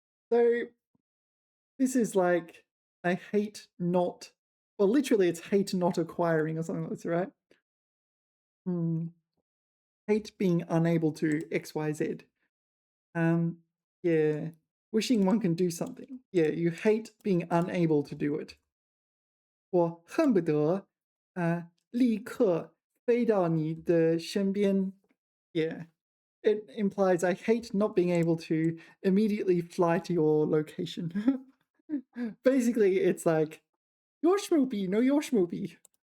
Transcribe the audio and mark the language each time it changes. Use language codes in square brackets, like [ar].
[en] So this is like, I hate not, well, literally it's hate not acquiring or something like this, right? Hate being unable to X, Y, Z. Yeah, wishing one can do something. Yeah, you hate being unable to do it. [zh] 我恨不得立刻飞到你的身边. [en] Yeah, it implies I hate not being able to immediately fly to your location. Basically, it's like, your schmoopy, no your schmoopy.